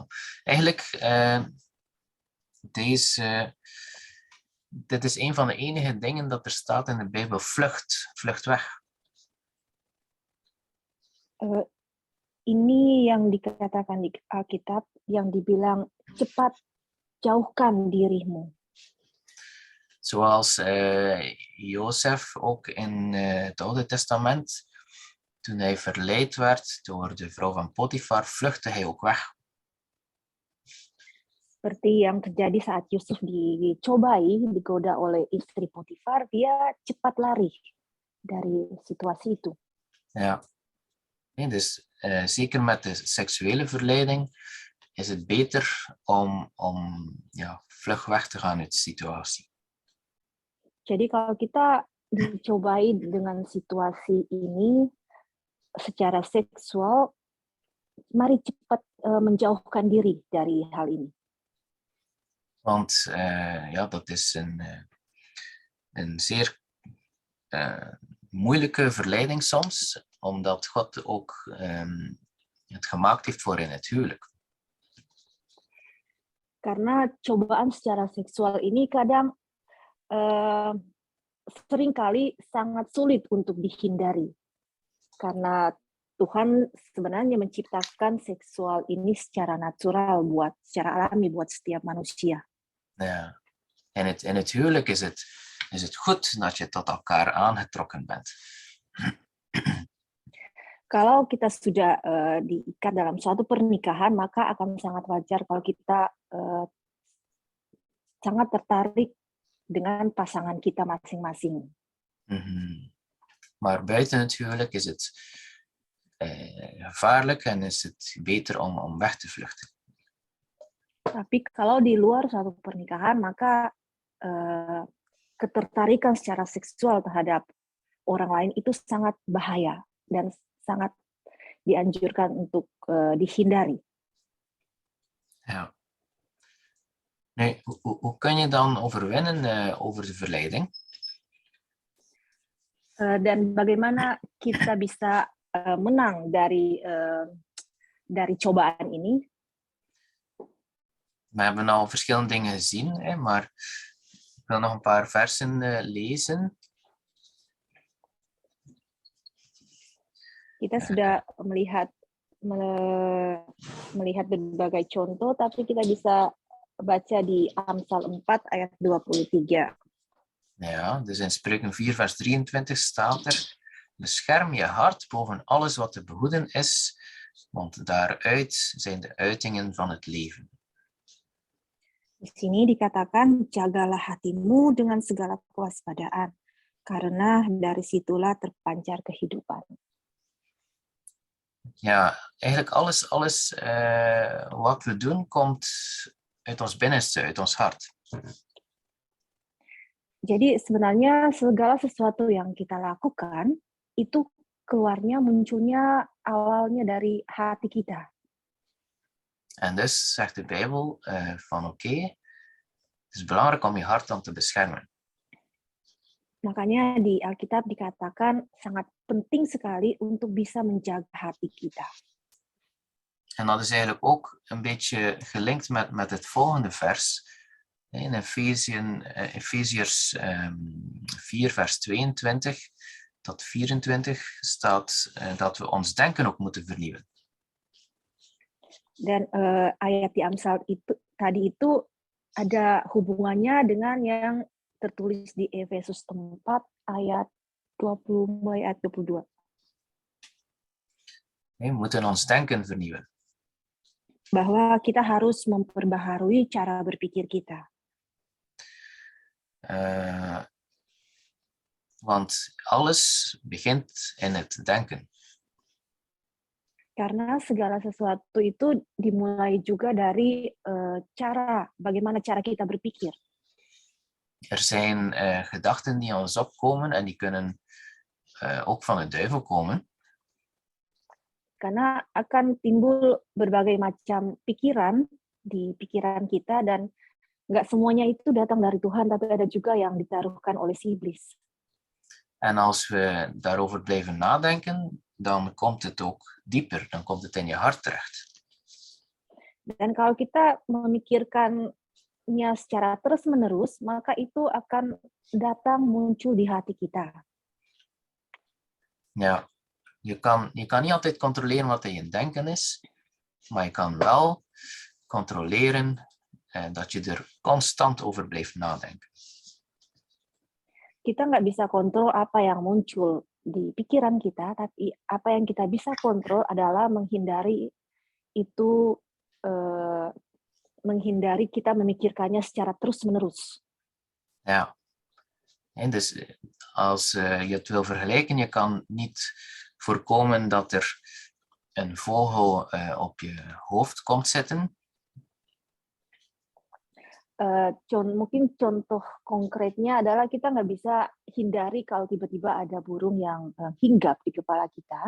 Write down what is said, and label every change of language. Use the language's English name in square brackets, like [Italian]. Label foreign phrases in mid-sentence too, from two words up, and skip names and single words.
[Dutch] Eigenlijk, dit is een van de enige dingen dat er staat in de Bijbel, vlucht weg. [Indonesian] Ini yang dikatakan di Alkitab yang dibilang cepat jauhkan dirimu. [Dutch] Zoals Jozef ook in het Oude Testament, toen hij verleid werd door de vrouw van Potifar, vluchtte hij ook weg. [Indonesian] Seperti yang terjadi saat Yusuf dicobai, digoda oleh istri Potifar, dia cepat lari dari situasi itu. [Dutch] Ja, dus zeker met de seksuele verleiding is het beter om vlug weg te gaan uit de situatie. [Indonesian] Jadi kalau kita dicobai dengan situasi ini secara seksual, mari cepat menjauhkan diri dari hal ini. [Dutch] Want dat is een zeer moeilijke verleiding soms, omdat God ook het gemaakt heeft voor in het huwelijk. [Indonesian] Karena cobaan secara seksual ini kadang seringkali sangat sulit untuk dihindari. Karena Tuhan sebenarnya menciptakan seksual ini secara natural, secara alami buat setiap manusia. [Dutch] Ja. In het huwelijk is het goed dat je tot elkaar aangetrokken bent. [Indonesian] Kalau kita sudah diikat dalam suatu pernikahan, maka akan sangat wajar kalau kita sangat tertarik dengan pasangan kita masing-masing. [Dutch] Maar buiten het huwelijk is het gevaarlijk en is het beter om weg te vluchten. [Indonesian] Tapi kalau di luar suatu pernikahan, maka ketertarikan secara seksual terhadap orang lain itu sangat bahaya dan sangat dianjurkan untuk dihindari. [Dutch] Ja. Nee, hoe kun je dan overwinnen over de verleiding? [Indonesian] Dan bagaimana kita bisa menang dari cobaan ini? [Dutch] We hebben al verschillende dingen gezien, maar ik wil nog een paar versen lezen. [Indonesian] Kita sudah melihat berbagai contoh, tapi kita bisa baca di Amsal 4 ayat 23. [Dutch] Ja, dus in Spreuken 4 vers 23 staat er: bescherm je hart boven alles wat te behoeden is, want daaruit zijn de uitingen van het leven. [Indonesian] Di sini dikatakan, jagalah hatimu dengan segala kewaspadaan, karena dari situlah terpancar kehidupan. [Dutch] Ja, eigenlijk alles wat we doen komt uit ons binnenste, uit ons hart. [Indonesian] Jadi sebenarnya segala sesuatu yang kita lakukan itu munculnya awalnya dari hati kita. [Dutch] En dus zegt de Bijbel van oké, het is belangrijk om je hart dan te beschermen. [Indonesian] Makanya di Alkitab dikatakan sangat penting sekali untuk bisa menjaga hati kita. [Dutch] En dat is eigenlijk ook een beetje gelinkt met het volgende vers. In Efeziërs 4 vers 22 tot 24 staat dat we ons denken ook moeten vernieuwen. [Indonesian] Dan ayat di Amsal tadi itu ada hubungannya dengan yang tertulis di Efesus 4 ayat 20 mulai ayat 22. [Dutch] We moeten ons denken vernieuwen. [Indonesian] Bahwa kita harus memperbaharui cara berpikir kita. [Dutch] Want alles begint in het denken. [Indonesian] Karena segala sesuatu itu dimulai juga dari bagaimana cara kita berpikir. [Dutch] Er zijn gedachten die in ons opkomen en die kunnen ook van de duivel komen. [Indonesian] Karena akan timbul berbagai macam pikiran di pikiran kita dan nggak semuanya itu datang dari Tuhan, tapi ada juga yang ditaruhkan oleh si iblis. [Dutch] En als we daarover blijven nadenken, dan komt het ook dieper, dan komt het in je hart terecht. [Indonesian] Dan kalau kita memikirkannya secara terus-menerus, maka itu akan muncul di hati kita. [Dutch] Ja, je kan niet altijd controleren wat in je denken is, maar je kan wel controleren dat je er constant over blijft nadenken. [Indonesian] Kita nggak bisa kontrol apa yang muncul di pikiran kita, tapi apa yang kita bisa kontrol adalah menghindari kita memikirkannya secara terus-menerus. [Dutch] Ja, en dus als je het wil vergelijken, je kan niet voorkomen dat er een vogel op je hoofd komt zitten. [Indonesian] Mungkin contoh konkretnya adalah kita nggak bisa hindari kalau tiba-tiba ada burung yang hinggap di kepala kita.